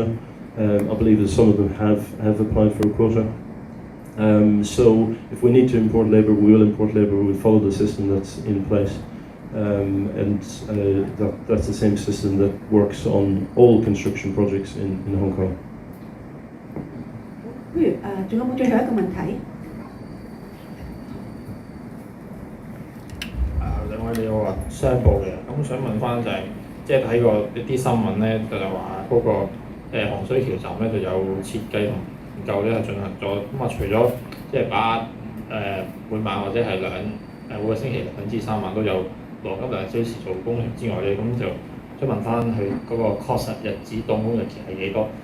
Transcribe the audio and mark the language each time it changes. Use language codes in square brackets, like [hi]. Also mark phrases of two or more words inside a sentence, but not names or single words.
[en] I believe that some of them have applied for a quota. So if we need to import labour, we will import labour. We'll follow the system that's in place. That's the same system that works on all construction projects in Hong Kong. [yue] 不如仲有冇最後一個問題？兩位你好啊，商報嘅，咁想問翻就係、即係睇過一啲新聞咧，就話嗰個洪水橋站咧就有設計同研究咧係進行咗，咁啊除咗即係把每晚或者係每個星期2至3晚都有羅金2小時做工程之外咧，咁就想問翻佢嗰個確實日子動工日期係幾多？